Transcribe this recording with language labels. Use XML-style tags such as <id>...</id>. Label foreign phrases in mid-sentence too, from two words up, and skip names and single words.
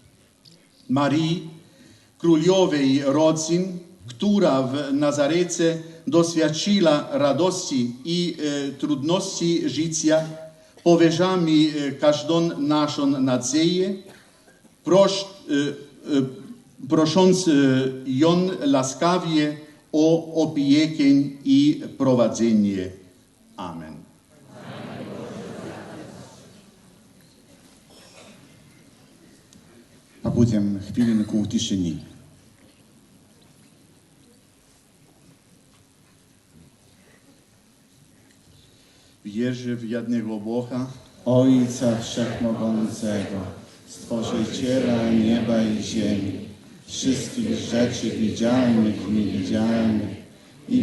<pl>Marii, królowej rodzin, która w Nazarecie doświadczyła radości i trudności życia, powierzamy każdą naszą nadzieję, prosząc ją łaskawie o opiekę i prowadzenie. Amen.</pl> <uk>Побудем хвилинку в тишине.</uk> <pl>Wierzę w jednego Boga, Ojca Wszechmogącego, Stworzyciela nieba i ziemi, wszystkich rzeczy widzialnych i niewidzialnych, i</pl>